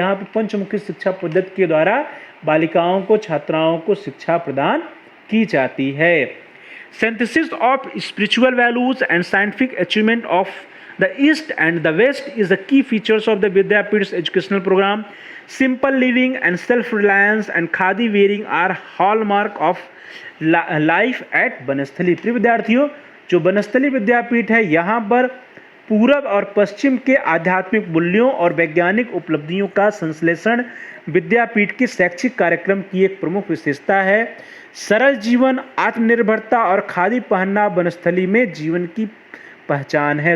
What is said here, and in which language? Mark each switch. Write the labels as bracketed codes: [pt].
[hi] यहाँ पर पंचमुखी शिक्षा पद्धति के द्वारा बालिकाओं को, छात्राओं को शिक्षा प्रदान की जाती है। [en] Synthesis of spiritual values and scientific achievement of the East and the West is the key features of the Vidyapith educational programme. Simple living and self-reliance and khadi wearing are hallmark of life at Banasthali. [hi] प्रिय विद्यार्थियों, जो बनस्थली विद्यापीठ है, यहाँ पर पूरब और पश्चिम के आध्यात्मिक मूल्यों और वैज्ञानिक उपलब्धियों का संश्लेषण विद्यापीठ के शैक्षिक कार्यक्रम की एक प्रमुख विशेषता है। सरल जीवन, आत्मनिर्भरता और खादी पहनना बनस्थली में जीवन की पहचान है।